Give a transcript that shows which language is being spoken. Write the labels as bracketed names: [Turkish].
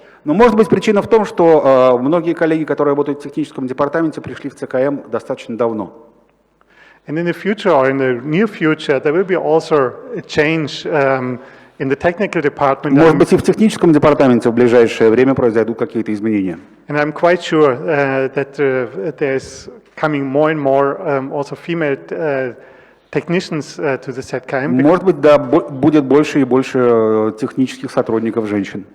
[Russian] Но может быть причина в том, что многие коллеги, которые работают в техническом департаменте, пришли в ЦКМ достаточно давно. [English] And in the future, or in the near future, there will be also a change in the technical department. [Russian] Может быть, и в техническом департаменте в ближайшее время произойдут какие-то изменения. [English] And I'm quite sure that there's coming more and more also female technicians to the ZKM. [Russian] Может быть, да, будет больше и больше технических сотрудников женщин.